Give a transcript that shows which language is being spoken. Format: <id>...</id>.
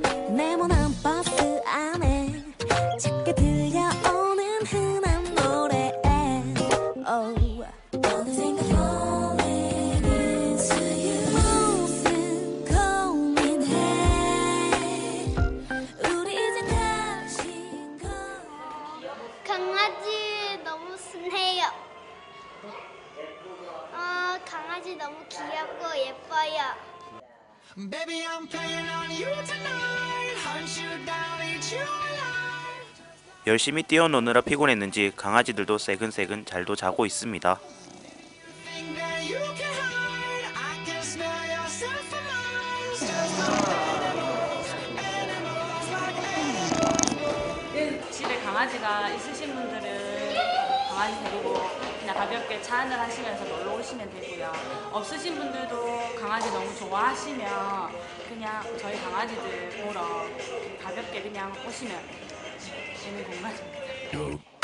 <ko>네모난 버스 안에 작게 들려오는 흔한 노래 어느샌가</ko> <en>falling into you</en> <ko>무슨 고민해 우리 이제 다신 거 강아지 너무 순해요. 강아지 너무 귀엽고 예뻐요.</ko> <en>Baby, I'm playing on you tonight. Hunt you down, eat you alive.</en> <ko>열심히 뛰어노느라 피곤했는지 강아지들도 새근새근 잘도 자고 있습니다.</ko> <en>Think that you can hide. I can smell yourself from miles.</en> <ko>집에 강아지가 있으신 분들은 강아지 데리고 그냥 가볍게 차 한잔 하시면서 놀러 오시면 되고요. 없으신 분들도 강아지 너무 좋아하시면 그냥 저희 강아지들 보러 가볍게 그냥 오시면 되는 공간입니다.</ko>